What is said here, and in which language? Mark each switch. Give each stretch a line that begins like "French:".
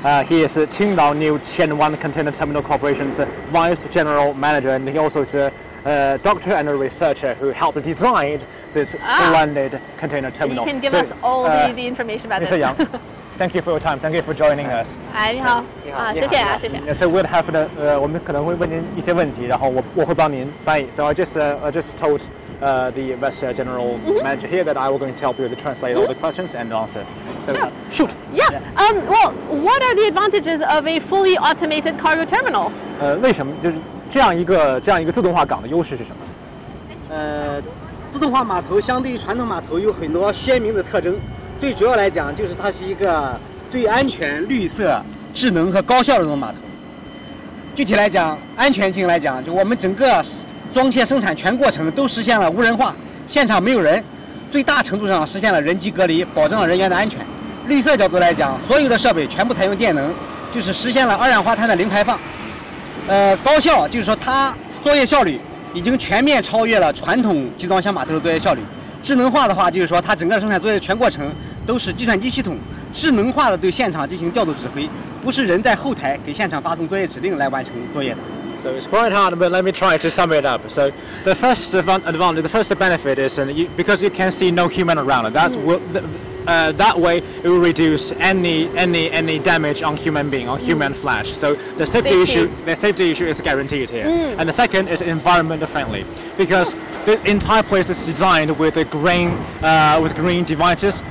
English: He is Qingdao New Qianwan Container Terminal Corporation's Vice General Manager, and he also is a doctor and a researcher who helped design this splendid container terminal. You can give us all the information about Mr. this. Yang, thank you for your time. Thank you for joining us.
Chinese: 你好，谢谢啊，谢谢。
English: So we'll have
Chinese: 我们可能会问您一些问题，然后我会帮您翻译。
English: So I just told the Vice General Manager here that I was going to help you to translate all the questions and answers. So Sure. shoot. Yeah. Well, what are the advantages of a fully automated cargo terminal?
Chinese: 为什么就是这样一个自动化港的优势是什么？自动化码头相对于传统码头有很多鲜明的特征，最主要来讲就是它是一个最安全、绿色、智能和高效的这种码头。具体来讲，安全性来讲，就我们整个装卸生产全过程都实现了无人化，现场没有人，最大程度上实现了人机隔离，保证了人员的安全。绿色角度来讲，所有的设备全部采用电能，就是实现了二氧化碳的零排放。高效就是说它作业效率已经全面超越了传统集装箱码头的作业效率。智能化的话，就是说它整个生产作业全过程都是计算机系统智能化的对现场进行调度指挥，不是人在后台给现场发送作业指令来完成作业的。
English: So it's quite hard, but let me try to sum it up. So the first advantage, the first benefit is because you can see no human around. That way it will reduce any damage on human being, on human flesh. So the safety issue is guaranteed here. And the second is environment friendly, because the entire place is designed with green devices.